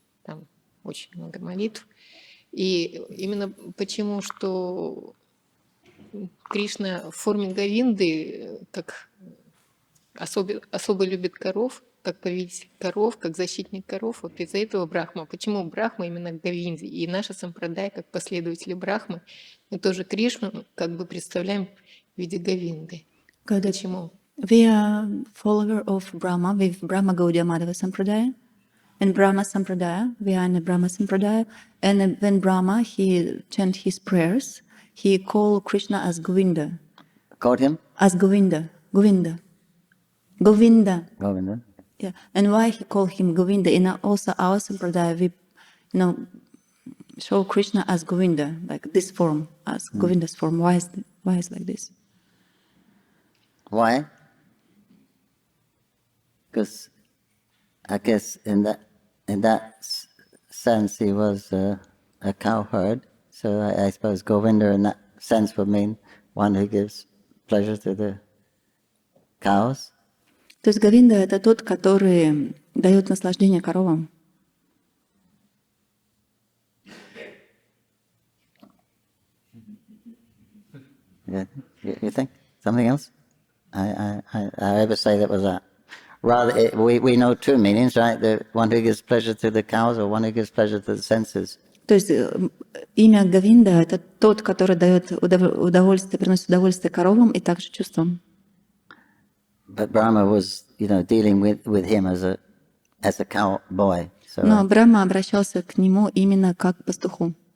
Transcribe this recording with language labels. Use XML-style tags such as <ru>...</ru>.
<ru>Там очень много молитв. И именно почему, что Кришна в форме Говинды как особо любит коров, как повелитель коров, как защитник коров. Вот из-за этого Брахма. Почему Брахма именно к Говинде? И наша сампрадай, как последователи Брахмы, мы тоже Кришну как бы представляем в виде Говинды. Почему?</ru> <en>We are follower of Brahma with Brahma Gaudiya Madhava Sampradaya. In Brahma Sampradaya, we are in the Brahma Sampradaya. And when Brahma, he chant his prayers, he call Krishna as Govinda. Called him? As Govinda. Govinda. Govinda. Govinda. Yeah. And why he call him Govinda? In also our Sampradaya, we show Krishna as Govinda, like this form, as Govinda's form. Why is like this? Why? Because I guess in that sense he was a cowherd. So I suppose Govinda in that sense would mean one who gives pleasure to the cows.</en> <ru>То есть Говинда — это тот, который дает наслаждение коровам. Yeah.</ru> <en>You think something else? I ever say that was that. Rather, we know two meanings, right? The one who gives pleasure to the cows, or one who gives pleasure to the senses.</en> <ru>То есть имя Говинда — это тот, который дает удовольствие, приносит удовольствие коровам и также чувствам.</ru> <en>But Brahma was, dealing with him as a cowboy. So,</en> <ru>Но Брахма обращался к нему именно как к пастуху.</ru>